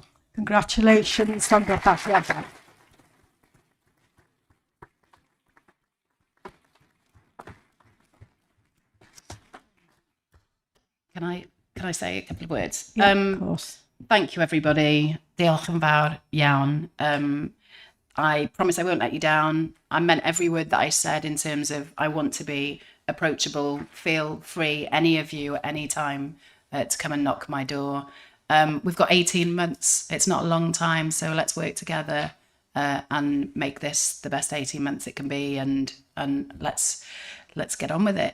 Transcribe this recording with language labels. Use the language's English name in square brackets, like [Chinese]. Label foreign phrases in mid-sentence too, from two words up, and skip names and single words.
[English] Congratulations on that. Can I say a couple of words? Yeah, of course. Thank you, everybody. [Welsh] Diolch yn fawr iawn. [English] I promise I won't let you down. I meant every word that I said in terms of I want to be approachable. Feel free, any of you, at any time, to come and knock my door. We've got 18 months. It's not a long time, so let's work together and make this the best 18 months it can be, and let's get on with it.